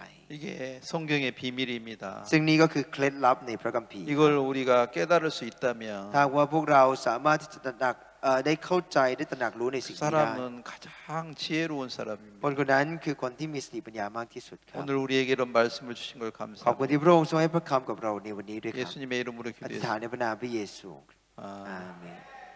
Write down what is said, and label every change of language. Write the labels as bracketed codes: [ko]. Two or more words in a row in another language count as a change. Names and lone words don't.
[ko] 이게 성경의 비밀입니다. [th] ซึ่งนี่ก็คือเคล็ดลับในพระคัมภีร์ [ko] 이걸 우리가 깨달을 수 있다면 [th] ถ้าว่าพวกเราสามารถที่จะตระหนักได้เข้าใจได้ตระหนักรู้ในสิ่ง [ko] 그 [th] นี้ได้ [ko] 사람은 가장 지혜로운 [th] คน [ko] 사람입니다. [th] คนนั้นคือคนที่มีสติปัญญามากที่สุดครับ [ko] 오늘 우리에게 이런 말씀을 주신 걸 [th] ขอบคุณ [ko] 감사합니다. [th] ที่พระองค์ทรงให้พระคำกับเราในวันนี้ด้วยครับ [ko] 예수님의 이름으로 [th] อธิษ [ko] 기도했습니다. [th] ฐานในพระนามพระเยซู [ko] 아. [th] อาเมน